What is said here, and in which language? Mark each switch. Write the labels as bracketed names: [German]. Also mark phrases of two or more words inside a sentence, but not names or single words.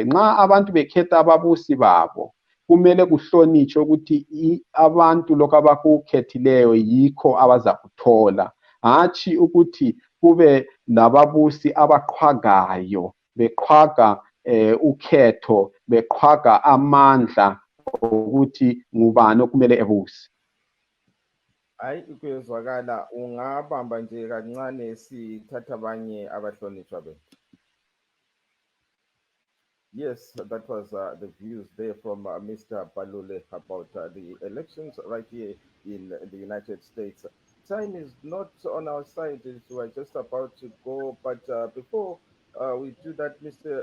[North Ndebele] Nxa abantu bekhetha ababusi babo kumele kuhlonitshwe ukuthi abantu lokho abakukhethileyo yikho abazakuthola, hatshi ukuthi kube nababusi abaqhwagayo beqhwaga ukhetho, beqhwaga amandla ukuthi ngubani okumele ebuse. Hayi kuyezwakala, ungabamba nje kancane sithatha abanye abahlonishwa bethu. [English] Yes, that was the views there from Mr. Balule about the elections right here in the United States. Time is not on our side, we're just about to go, but before we do that, Mr.